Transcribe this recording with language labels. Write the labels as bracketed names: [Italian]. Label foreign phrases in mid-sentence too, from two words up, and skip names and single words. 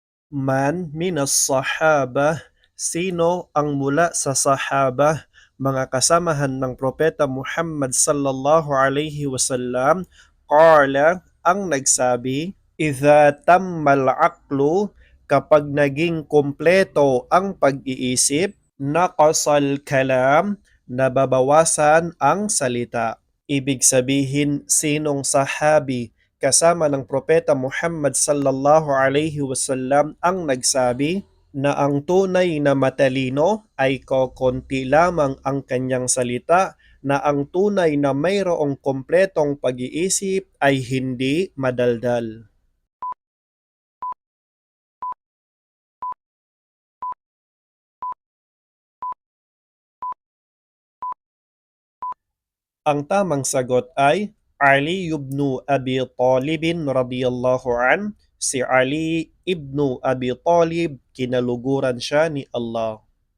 [Arabic] Man minas sahabah, [Filipino] sino ang mula sa sahabah, mga kasamahan ng Propeta Muhammad [Arabic] sallallahu alaihi wasallam, qala, [Filipino] ang nagsabi, [Arabic] idha tammal aqlu, [Filipino] kapag naging kompleto ang pag-iisip, [Arabic] naqasal kalam, [Filipino] nababawasan ang salita. Ibig sabihin, sinong sahabi kasama ng Propeta Muhammad [Arabic] sallallahu alaihi wasallam [Filipino] ang nagsabi na ang tunay na matalino ay kokonti lamang ang kanyang salita, na ang tunay na mayroong kompletong pag-iisip ay hindi madaldal. Ang tamang sagot ay Ali ibn Abi Talib [Arabic] radiyallahu an. [Filipino] Si Ali ibn Abi Talib, kinaluguran siya ni Allah.